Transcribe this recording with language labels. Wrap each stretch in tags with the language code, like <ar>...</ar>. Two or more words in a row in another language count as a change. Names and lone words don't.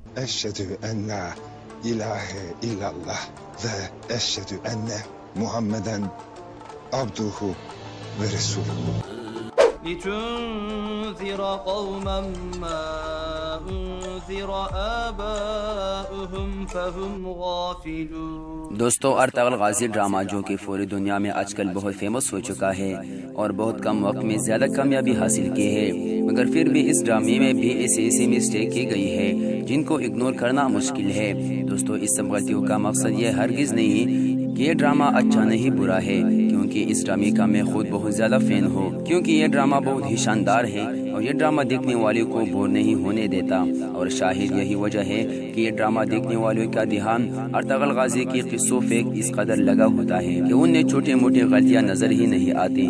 <ar>أشهد أن لا إله إلا الله وأشهد أن محمدا عبده ورسوله. لتنذر قوما ما أنذر آباؤهم فهم غافلون۔</ar> <ur>دوستو، ارطغرل غازی ڈرامہ جو کہ پوری دنیا میں آج کل بہت فیمس ہو چکا ہے اور بہت کم وقت میں زیادہ کامیابی حاصل کی ہے، مگر پھر بھی اس ڈرامے میں بھی ایسی مسٹیک کی گئی ہے جن کو اگنور کرنا مشکل ہے۔ دوستو، اس سب غلطیوں کا مقصد یہ ہرگز نہیں کہ یہ ڈرامہ اچھا نہیں برا ہے، کیونکہ اس ڈرامے کا میں خود بہت زیادہ فین ہوں، کیونکہ یہ ڈرامہ بہت ہی شاندار ہے اور یہ ڈرامہ دیکھنے والوں کو بور نہیں ہونے دیتا، اور شاید یہی وجہ ہے کہ یہ ڈرامہ دیکھنے والوں کا دھیان ارطغرل غازی کی قصوں پہ اس قدر لگا ہوتا ہے کہ انہیں چھوٹی موٹی غلطیاں نظر ہی نہیں آتی۔</ur>